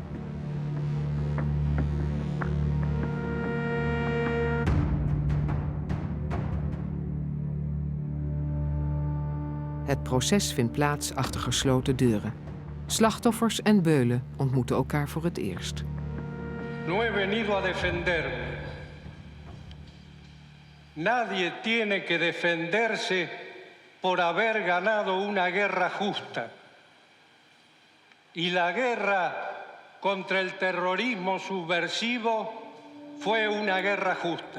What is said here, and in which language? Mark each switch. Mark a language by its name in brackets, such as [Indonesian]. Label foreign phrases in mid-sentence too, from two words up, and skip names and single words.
[Dutch] Het proces vindt plaats achter gesloten deuren. Slachtoffers en beulen ontmoeten elkaar voor het eerst. [Spanish] No he venido a defenderme. Nadie tiene que defenderse por haber ganado una guerra justa. Y la guerra contra el terrorismo subversivo fue una guerra justa.